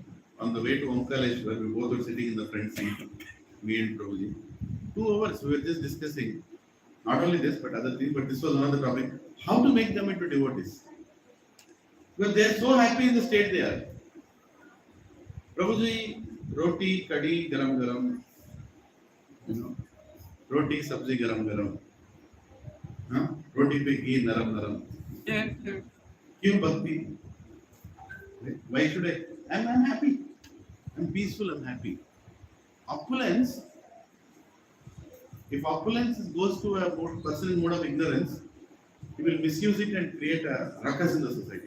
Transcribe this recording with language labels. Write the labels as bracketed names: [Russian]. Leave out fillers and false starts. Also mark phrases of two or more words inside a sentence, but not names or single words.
[English] On the way to Omkareshwar, we both were sitting in the front seat, me and Prabhuji. 2 hours, we were just discussing, not only this, but other things, but this was another topic, how to make them into devotees. Because they are so happy in the state they are. Prabhuji, [Hindi] रोटी, कढ़ी, गरम गरम, रोटी, सब्ज़ी, गरम गरम. रोटी पे घी, नरम नरम. [English] Yeah. [Hindi] क्यों भक्ति? [English] Why should I? I'm happy. I'm peaceful, I'm happy. Opulence, if opulence goes to a person in mode of ignorance, he will misuse it and create a ruckus in the society.